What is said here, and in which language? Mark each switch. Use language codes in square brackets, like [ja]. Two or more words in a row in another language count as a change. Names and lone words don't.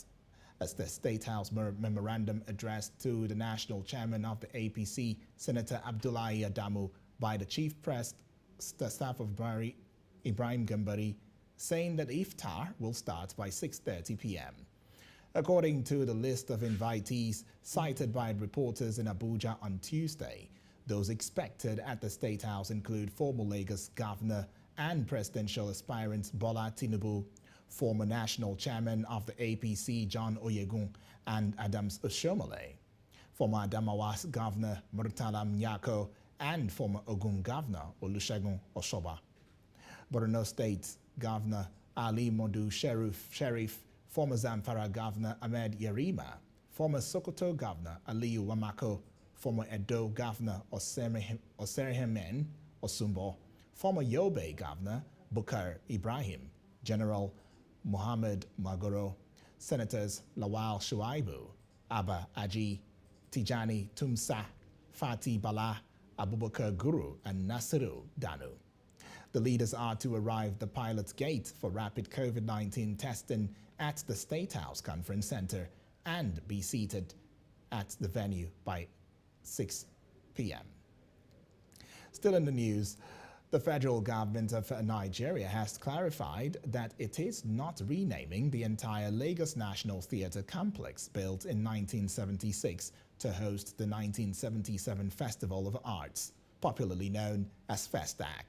[en] As the State House memorandum addressed to the national chairman of the APC, Senator Abdullahi Adamu, by the chief press staff of Buhari, Ibrahim Gambari, saying that iftar will start by 6:30 p.m. According to the list of invitees cited by reporters in Abuja on Tuesday, those expected at the State House include former Lagos Governor and presidential aspirant Bola Tinubu, former national chairman of the APC John Oyegun and Adams Oshiomhole, former Adamawa Governor Murtala Nyako, and former Ogun Governor Olusegun Osoba, Borno State Governor Ali Modu Sheriff, former Zamfara Governor Ahmed Yerima, former Sokoto Governor Aliyu Wamako, former Edo Governor Oserihemen Osumbo, former Yobe Governor Bukar Ibrahim, General Muhammad Magoro, Senators Lawal Shuaibu, Abba Aji, Tijani Tumsa, Fati Bala, Abubakar Guru, and Nasiru Danu. The leaders are to arrive at the pilot gate for rapid COVID-19 testing at the State House Conference Center and be seated at the venue by 6 p.m. Still in the news, the federal government of Nigeria has clarified that it is not renaming the entire Lagos National Theatre complex built in 1976 to host the 1977 Festival of Arts, popularly known as Festac.